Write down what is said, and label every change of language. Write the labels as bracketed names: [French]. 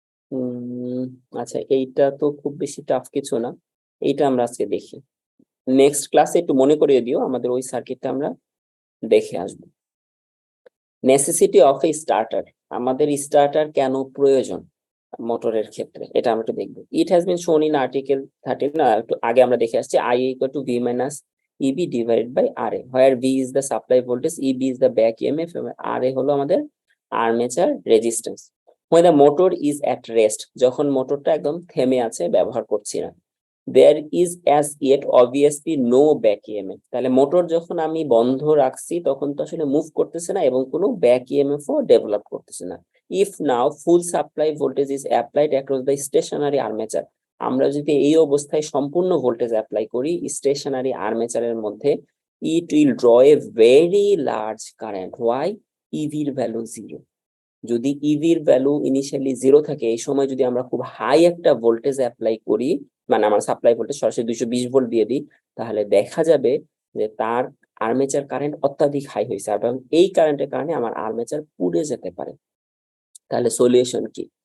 [Bangla] উম আচ্ছা, এইটা তো খুব বেশি টাফ কিছু না, এইটা আমরা আজকে দেখি। নেক্সট ক্লাসে একটু মনে করিয়ে দিও, আমাদের ওই সার্কিটটা আমরা দেখে আসবো। নেসেসিটি অফ এ স্টার্টার, আমাদের স্টার্টার কেন প্রয়োজন মোটরের ক্ষেত্রে, এটা আমরা একটু দেখবো। [English] it has been shown in article 13, [Bangla] না একটু আগে আমরা দেখে আসছি, [English] I equal to V minus EB divided by RA, where V is the supply voltage, EB is the back EMF, এবং RA হলো আমাদের armature resistance. when the motor is at rest, [Bangla] যখন মোটরটা একদম থেমে আছে, ব্যবহার করছি না, [English] there is as yet obviously no back EMF, [Bangla] তাহলে মোটর যখন আমি বন্ধ রাখছি তখন তো আসলে মুভ করতেছে না এবং কোনো ব্যাক ইএমএফ ও ডেভেলপ করতেছে না। [English] if now full supply voltage is applied across the stationary armature, [Bangla] আমরা যদি এই অবস্থায় সম্পূর্ণ ভোল্টেজ অ্যাপ্লাই করি স্টেশনারি আর্মেচারের মধ্যে, [English] it will draw a very large current. [Bangla] why? EV এর ভ্যালু 0। যদি ইভির ভ্যালু ইনিশিয়ালি 0 থাকে, এই সময় যদি আমরা খুব হাই একটা ভোল্টেজ অ্যাপ্লাই করি, মানে আমার সাপ্লাই ভোল্টেজ সরাসরি 220 ভোল্ট দিয়ে দিই, তাহলে দেখা যাবে যে তার আর্মেচার কারেন্ট অত্যাধিক হাই হয়েছে এবং এই কারেন্টের কারণে আমার আর্মেচার পুড়ে যেতে পারে। তাহলে সলিউশন কি?